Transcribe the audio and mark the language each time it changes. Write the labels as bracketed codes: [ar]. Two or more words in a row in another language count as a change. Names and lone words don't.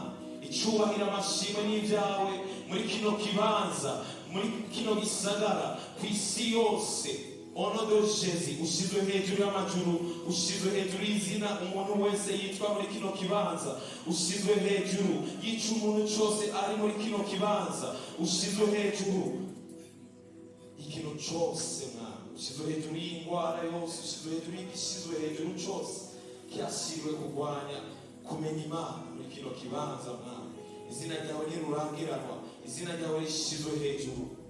[rn] Icyubahiro amashimwe n'ibyawe muri kino kibanza, muri kino gisagara, ku isi yose. Onodo Jesu, ushizwe hejuru y'amajuru, ushizwe hejuru y'izina umuntu wese yitwa muri kino kibanza, ushizwe hejuru y'icyo umuntu cyose ari muri kino kibanza, ushizwe hejuru ikintu cyose Mwami, ushizwe hejuru y'indwara yose, ushizwe hejuru y'igishizwe hejuru cyose cyashyiriwe kurwanya kumenya Imana muri kino kibanza Mwami. Izina ryawe ntirurangiranwa, izina ryawe rishizwe hejuru.